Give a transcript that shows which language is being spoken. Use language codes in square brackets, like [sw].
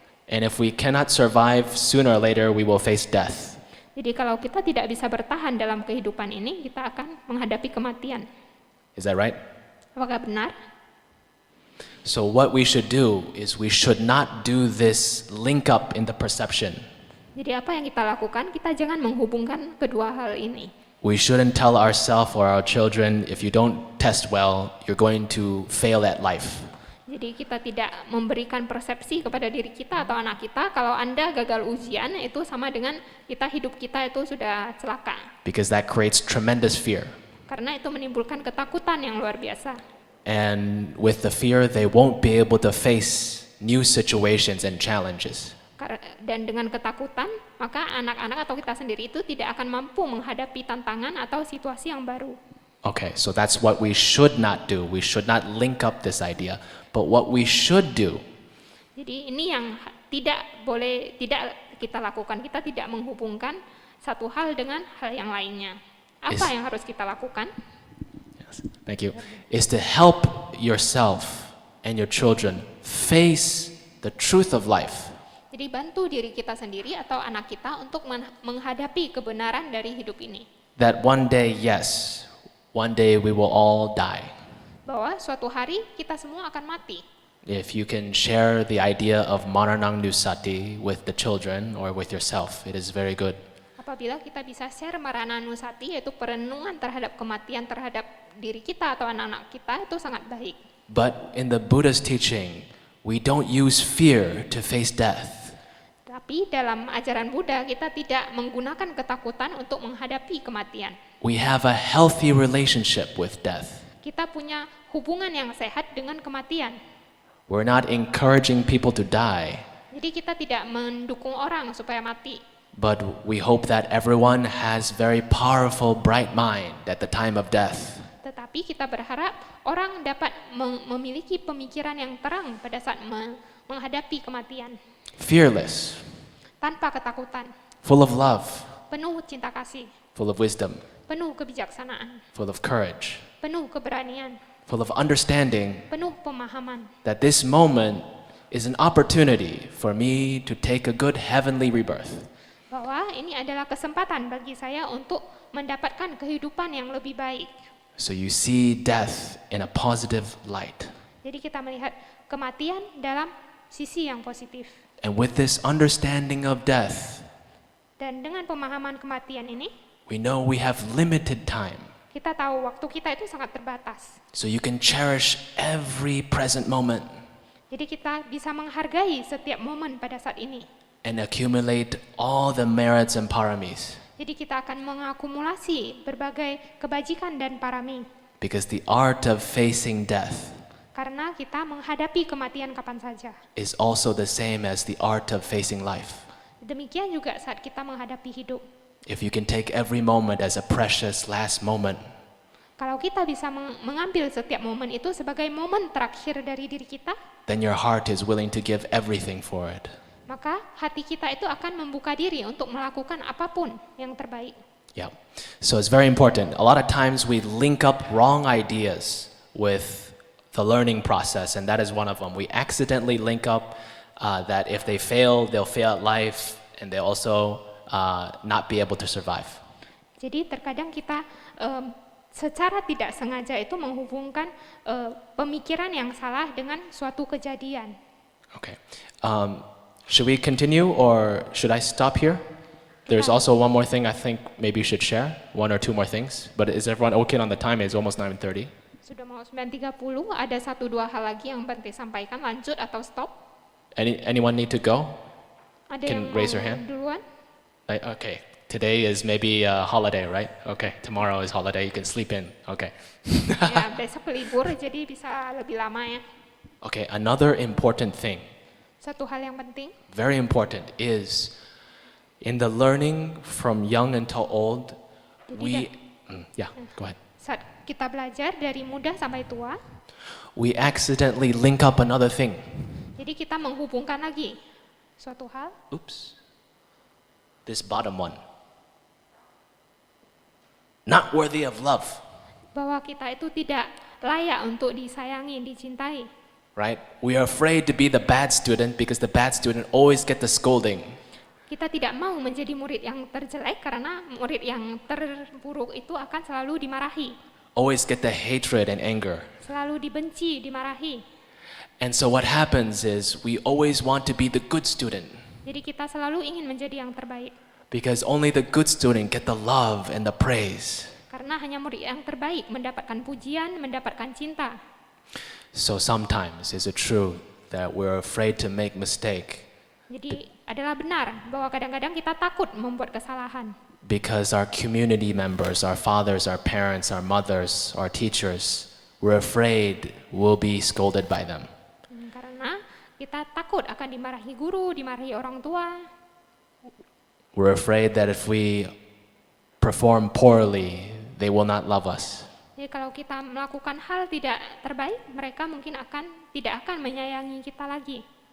[en] And if we cannot survive, sooner or later we will face death. [id] Jadi kalau kita tidak bisa bertahan dalam kehidupan ini, kita akan menghadapi kematian. [en] Is that right? [id] Apakah benar? [en] So what we should do is we should not do this link up in the perception. [id] Jadi apa yang kita lakukan? Kita jangan menghubungkan kedua hal ini. [en] We shouldn't tell ourselves or our children, if you don't test well, you're going to fail at life. [id] Jadi kita tidak memberikan persepsi kepada diri kita atau anak kita, kalau Anda gagal ujian itu sama dengan hidup kita itu sudah celaka. [en] Because that creates tremendous fear. [id] Karena itu menimbulkan ketakutan yang luar biasa. [en] And with the fear, they won't be able to face new situations and challenges. [id] Dan dengan ketakutan, maka anak-anak atau kita sendiri itu tidak akan mampu menghadapi tantangan atau situasi yang baru. [en] Okay, so that's what we should not do. We should not link up this idea. But what we should do. [id] Jadi ini yang tidak kita lakukan. Kita tidak menghubungkan satu hal dengan hal yang lainnya. Apa yang harus kita lakukan? [en] Yes, thank you. Is to help yourself and your children face the truth of life. [id] Jadi Jadi bantu diri kita sendiri atau anak kita untuk menghadapi kebenaran dari hidup ini. [en] That one day, yes, one day we will all die. [id] Bahwa suatu hari kita semua akan mati. [en] If you can share the idea of Maranang Nusati with the children or with yourself, it is very good. [id] Apabila kita bisa share Marana Nusati, yaitu perenungan terhadap kematian terhadap diri kita atau anak-anak kita, itu sangat baik. [en] But in the Buddha's teaching, we don't use fear to face death. [id] Tapi dalam ajaran Buddha, kita tidak menggunakan ketakutan untuk menghadapi kematian. [en] We have a healthy relationship with death. [id] Kita punya hubungan yang sehat dengan kematian. [en] We're not encouraging people to die, [id] Jadi kita tidak mendukung orang supaya mati. [en] but we hope that everyone has very powerful, bright mind at the time of death. [id] Tetapi kita berharap orang dapat memiliki pemikiran yang terang pada saat menghadapi kematian. [en] Fearless, [id] Tanpa ketakutan, [en] full of love, [id] penuh cinta kasih, [en] full of wisdom, [id] penuh kebijaksanaan, [en] full of courage, [id] penuh keberanian, [en] full of understanding [id] penuh pemahaman. [en] that this moment is an opportunity for me to take a good heavenly rebirth. [id] Bahwa ini adalah kesempatan bagi saya untuk mendapatkan kehidupan yang lebih baik. [en] So you see death in a positive light. [id] Jadi kita melihat kematian dalam sisi yang positif. [en] And with this understanding of death, [id] Dan dengan pemahaman kematian ini, [en] we know we have limited time. [id] kita tahu waktu kita itu sangat terbatas. [en] So you can cherish every present moment [id] Jadi kita bisa menghargai setiap momen pada saat ini. [en] and accumulate all the merits and paramis. [id] Jadi kita akan mengakumulasi berbagai kebajikan dan parami. [en] Because the art of facing death [id] Karena kita menghadapi kematian kapan saja. [en] is also the same as the art of facing life. [id] Demikian juga saat kita menghadapi hidup. [en] If you can take every moment as a precious last moment, [id] Kalau kita bisa mengambil setiap momen itu sebagai momen terakhir dari diri kita, [en] then your heart is willing to give everything for it. [id] maka hati kita itu akan membuka diri untuk melakukan apapun yang terbaik. [en] Yeah. So it's very important. A lot of times we link up wrong ideas with the learning process, and that is one of them. We accidentally link up that if they fail, they'll fail at life, and they'll also not be able to survive. [id] Jadi terkadang kita secara tidak sengaja itu menghubungkan pemikiran yang salah dengan suatu kejadian. [en] Okay. Should we continue or should I stop here? There's also one more thing I think maybe you should share, one or two more things. But is everyone okay on the time? It's almost 9:30. [id] Sudah mau 9.30, ada 1-2 hal lagi yang penting sampaikan, lanjut atau stop? [en] Anyone need to go? [id] Ada [en] Can [id] yang [en] raise [id] mau [en] your hand. [id] duluan? [en] Okay. Today is maybe a holiday, right? Okay. Tomorrow is holiday. You can sleep in. Okay. [id] Ya, besok libur jadi bisa lebih lama ya. [en] Okay. Another important thing, [id] Satu hal yang penting, [en] very important, is in the learning from young until old, we, go ahead. [id] saat kita belajar dari muda sampai tua, [en] We accidentally link up another thing. [id] jadi kita menghubungkan lagi suatu hal. [en] Oops. This bottom one. Not worthy of love, [id] Bahwa kita itu tidak layak untuk disayangi, dicintai. [en] right? We are afraid to be the bad student because the bad student always get the scolding. [id] Kita tidak mau menjadi murid yang terjelek karena murid yang terburuk itu akan selalu dimarahi, [en] Always get the hatred and anger. [id] selalu dibenci, dimarahi. [en] And so what happens is we always want to be the good student [id] Jadi kita selalu ingin menjadi yang terbaik. [en] because only the good student get the love and the praise. [id] Karena hanya murid yang terbaik mendapatkan pujian, mendapatkan cinta. [en] So sometimes is it true that we're afraid to make mistake [id] Jadi adalah benar bahwa kadang-kadang kita takut membuat kesalahan. [en] because our community members, our fathers, our parents, our mothers, our teachers, we're afraid we'll be scolded by them. [id] Karena kita takut akan dimarahi guru, dimarahi orang tua. [en] We're afraid that if we perform poorly, they will not love us. [id] Jadi kalau kita melakukan hal tidak terbaik, mereka mungkin tidak akan menyayangi kita lagi.